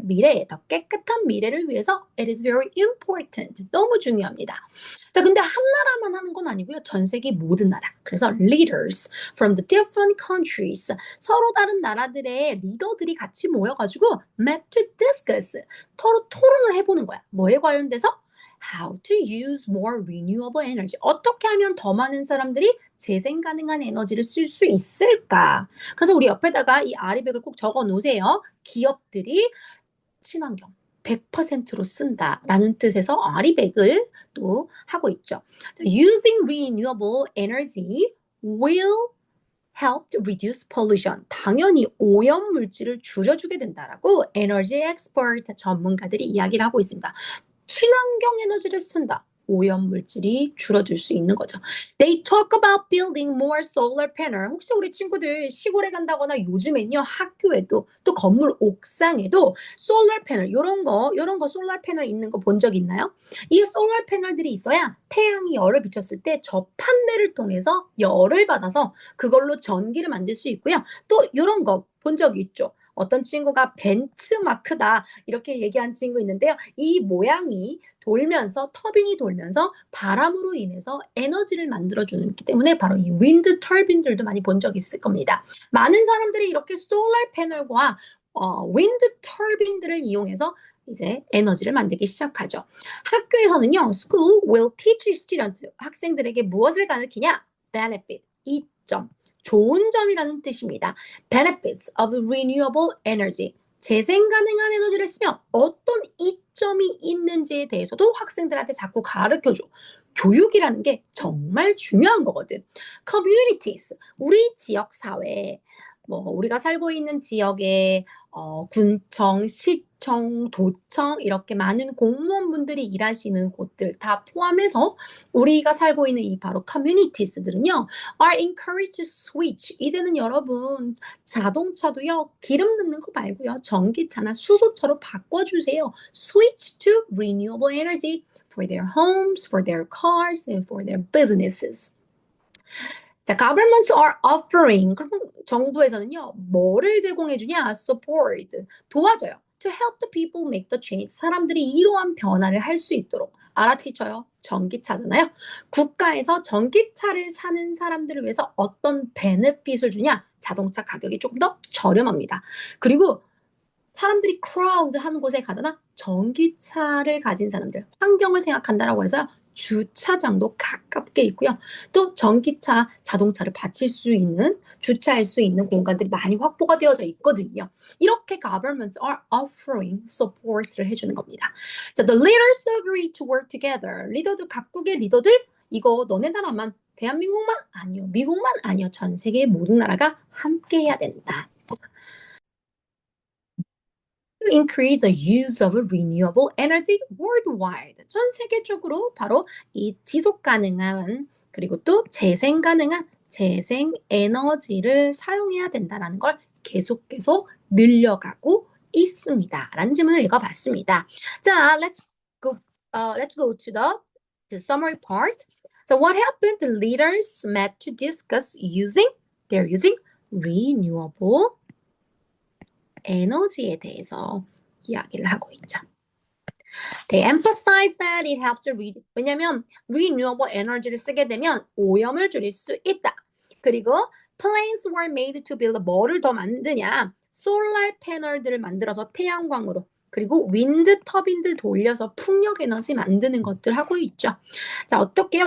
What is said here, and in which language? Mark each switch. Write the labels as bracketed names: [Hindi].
[Korean] 미래에 더 깨끗한 미래를 위해서 [English] it is very important. [Korean] 너무 중요합니다. 자, 근데 한 나라만 하는 건 아니고요. 전 세계 모든 나라. 그래서 [English] leaders from the different countries, [Korean] 서로 다른 나라들의 리더들이 같이 모여가지고 [English] met to discuss, [Korean] 서로 토론을 해보는 거야. 뭐에 관련돼서? [English] How to use more renewable energy. [Korean] 어떻게 하면 더 많은 사람들이 재생 가능한 에너지를 쓸 수 있을까? 그래서 우리 옆에다가 이 아리백을 꼭 적어 놓으세요. 기업들이 친환경 100%로 쓴다라는 뜻에서 아리백을 또 하고 있죠. [English] Using renewable energy will help reduce pollution. [Korean] 당연히 오염 물질을 줄여주게 된다라고 에너지 엑스퍼트 전문가들이 이야기를 하고 있습니다. 친환경 에너지를 쓴다. 오염 물질이 줄어들 수 있는 거죠. [English] They talk about building more solar panel. [Korean] 혹시 우리 친구들 시골에 간다거나 요즘엔요 학교에도 또 건물 옥상에도 솔라 패널 이런 거 솔라 패널 있는 거 본 적 있나요? 이 솔라 패널들이 있어야 태양이 열을 비쳤을 때 저 판넬을 통해서 열을 받아서 그걸로 전기를 만들 수 있고요. 또 이런 거 본 적 있죠? 어떤 친구가 벤츠마크다 이렇게 얘기한 친구 있는데요. 이 모양이 돌면서 터빈이 돌면서 바람으로 인해서 에너지를 만들어주기 때문에 바로 이 윈드 터빈들도 많이 본 적 있을 겁니다. 많은 사람들이 이렇게 솔라 패널과 윈드 터빈들을 이용해서 이제 에너지를 만들기 시작하죠. 학교에서는요, [English] school will teach students, [Korean] 학생들에게 무엇을 가르치냐? benefit, 이점. 좋은 점이라는 뜻입니다. [English] Benefits of renewable energy. [Korean] 재생 가능한 에너지를 쓰면 어떤 이점이 있는지에 대해서도 학생들한테 자꾸 가르쳐줘. 교육이라는 게 정말 중요한 거거든. Communities, 우리 지역 사회, 우리가 살고 있는 지역에 군청, 시청, 도청 이렇게 많은 공무원분들이 일하시는 곳들 다 포함해서 우리가 살고 있는 이 바로 communities들은요 [English] are encouraged to switch. [Korean] 이제는 여러분 자동차도요 기름 넣는 거 말고요 전기차나 수소차로 바꿔주세요. [English] Switch to renewable energy for their homes, for their cars, and for their businesses. 자, governments are offering. [Korean] 그럼 정부에서는요, 뭐를 제공해주냐? Support. 도와줘요. [English] To help the people make the change. [Korean] 사람들이 이러한 변화를 할 수 있도록. 알아티쳐요. 전기차잖아요. 국가에서 전기차를 사는 사람들을 위해서 어떤 베네핏을 주냐? 자동차 가격이 조금 더 저렴합니다. 그리고 사람들이 crowd 하는 곳에 가잖아. 전기차를 가진 사람들. 환경을 생각한다라고 해서요. 주차장도 가깝게 있고요. 또 전기차, 자동차를 받칠 수 있는, 주차할 수 있는 공간들이 많이 확보가 되어져 있거든요. 이렇게 [English] governments are offering support [Korean] 를 해주는 겁니다. [English] 자, the leaders agree to work together. [Korean] 리더들, 각국의 리더들, 이거 너네 나라만, 대한민국만 아니요, 미국만 아니요, 전 세계의 모든 나라가 함께 해야 된다. [English] To increase the use of renewable energy worldwide. [Korean] 전 세계적으로 바로 이 지속 가능한 그리고 또 재생 가능한 재생 에너지를 사용해야 된다라는 걸 계속 늘려가고 있습니다. 라는 질문을 읽어봤습니다. [English] 자, let's go to the summary part. So what happened? The leaders met to discuss they're using renewable [Korean] 에너지에 대해서 이야기를 하고 있죠. [English] They emphasize that it helps to [Korean] 왜냐면 renewable 에너지를 쓰게 되면 오염을 줄일 수 있다. [English] 그리고 plans were made to build [Korean] 뭐를 더 만드냐? 솔라 패널들을 만들어서 태양광으로 그리고 윈드 터빈들 돌려서 풍력 에너지 만드는 것들 하고 있죠. 자, 어떻게요?